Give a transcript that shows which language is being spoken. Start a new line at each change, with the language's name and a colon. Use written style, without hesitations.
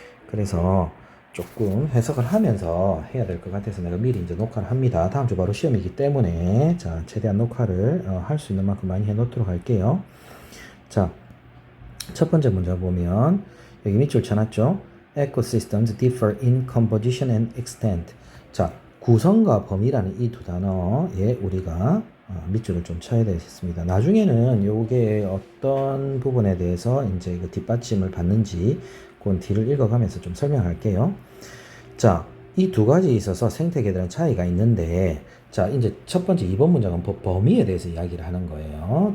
Korean: 그래서 조금 해석을 하면서 해야 될 것 같아서 내가 미리 이제 녹화를 합니다. 다음 주 바로 시험이기 때문에 자, 최대한 녹화를 할 수 있는 만큼 많이 해 놓도록 할게요. 자, 첫 번째 문제 보면 여기 밑줄 쳐놨죠?
English: Ecosystems differ in composition and extent.
Korean: 자, 구성과 범위라는 이 두 단어에 우리가 밑줄을 좀 쳐야 되겠습니다. 나중에는 요게 어떤 부분에 대해서 이제 그 뒷받침을 받는지 그건 뒤를 읽어가면서 좀 설명할게요. 자, 이 두 가지 있어서 생태계들은 차이가 있는데, 자, 이제 첫 번째 2번 문장은 범위에 대해서 이야기를 하는 거예요.